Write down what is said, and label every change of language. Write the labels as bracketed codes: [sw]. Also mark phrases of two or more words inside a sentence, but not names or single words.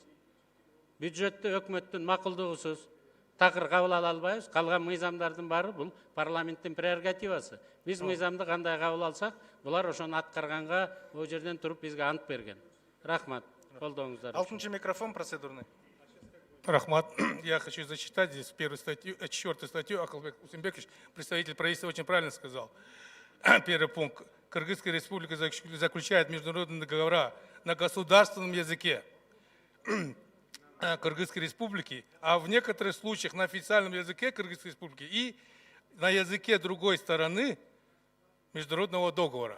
[ky] Бюджетти өкмөттүн макулдугусуз такыр кабыл ала албайбыз. Калган мыйзамдардын баары бул парламенттин прерогативасы. Биз мыйзамды кандай кабыл алсак, булар ошону аткарганга о жерден туруп бизге ант берген. Рахмат. Колдооңуздар. [ru] 6-й микрофон процедурный. [ky] Рахмат. [ru] Я хочу зачитать здесь 4-ю статью. Акылбек Усенбекович, представитель правительства, очень правильно сказал. Первый пункт. Кыргызская республика заключает международные договора на государственном языке Кыргызской республики, а в некоторых случаях на официальном языке Кыргызской республики и на языке другой стороны международного договора.